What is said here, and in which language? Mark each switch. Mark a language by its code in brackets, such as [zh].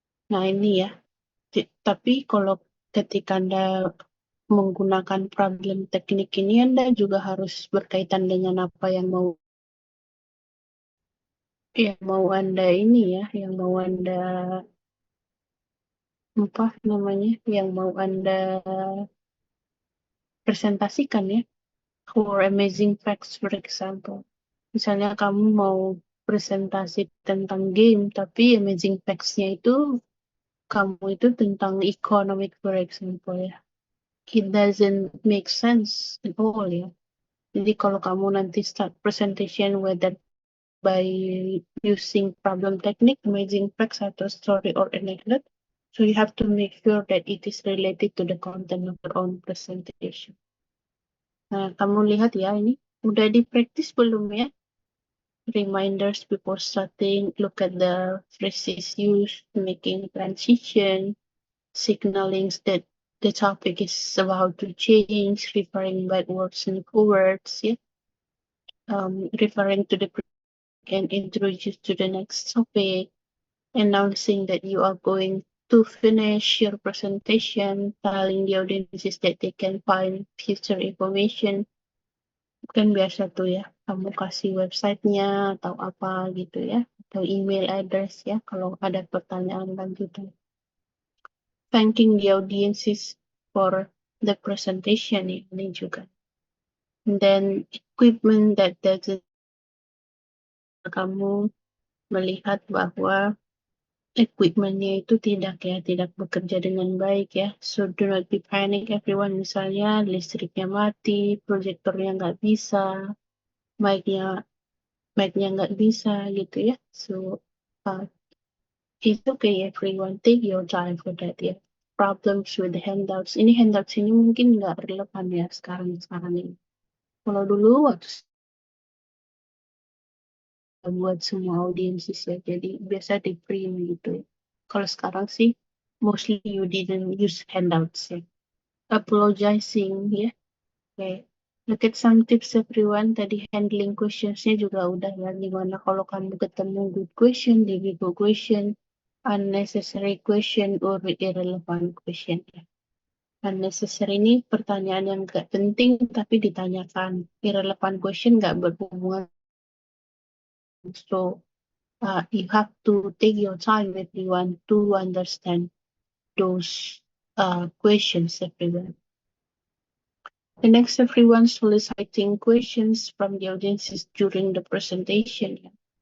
[id] Nah ini ya. Tapi kalau ketika Anda menggunakan problem teknik ini, Anda juga harus berkaitan dengan apa yang mau Anda ini ya, yang mau Anda apa namanya, yang mau Anda presentasikan ya. [en] For amazing facts, for example. [id] Misalnya kamu mau presentasi tentang game, tapi amazing facts-nya itu kamu itu tentang economic, [en] for example [id] ya. [en] It doesn't make sense at all ya. [id] Jadi kalau kamu nanti [en] start presentation whether by using problem technique, amazing facts, atau story or anecdote, so you have to make sure that it is related to the content of your own presentation. [id] Nah, kamu lihat ya ini, udah di-practice belum ya? [en] Reminders before starting, look at the phrases used, making transition, signaling that the topic is about to change, referring backwards and forwards, yeah? Referring to the and introduce to the next topic, announcing that you are going to finish your presentation, telling the audiences that they can find future information. [id] Kan biasa tuh ya, kamu kasih websitenya atau apa gitu ya, atau email address ya kalau ada pertanyaan lanjutan. [en] Thanking the audiences for the presentation [id] ini juga. [en] And then equipment that doesn't, [id] kamu melihat bahwa equipment-nya itu tidak bekerja dengan baik ya. [en] So do not be panic everyone. [id] Misalnya listriknya mati, proyektornya nggak bisa, mic-nya nggak bisa gitu ya. [en] So it's okay everyone. Take your time for that ya. Problems with the handouts. [id] Ini handouts ini mungkin nggak relevan ya sekarang ini. Kalau dulu waktu buat semua audiences ya, jadi biasa di print gitu. Kalau sekarang sih [en] mostly you didn't use handouts ya. Apologizing ya. Okay. Look at some tips everyone. [id] Tadi handling questionsnya juga udah ya. Gimana kalau kamu ketemu [en] good question, difficult question. unnecessary question or irrelevant question. [id] Unnecessary ini pertanyaan yang gak penting tapi ditanyakan. Irrelevant question gak berhubungan. [en] So you have to take your time, everyone, to understand those questions, everyone. The next, everyone soliciting questions from the audiences during the presentation.